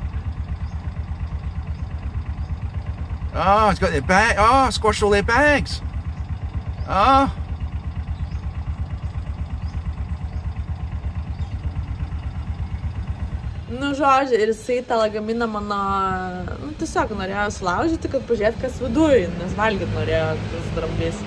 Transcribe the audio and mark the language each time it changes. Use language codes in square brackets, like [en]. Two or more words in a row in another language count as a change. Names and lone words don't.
[en] Oh, it's got their bag. Oh, squashed all their bags. Oh. [lt] Nu, žodžiu, ir jisai tą lagaminą mano, nu, tiesiog norėjo sulaužyti, kad pažiūrėt, kas viduj, nes valgyt norėjo tas dramblys.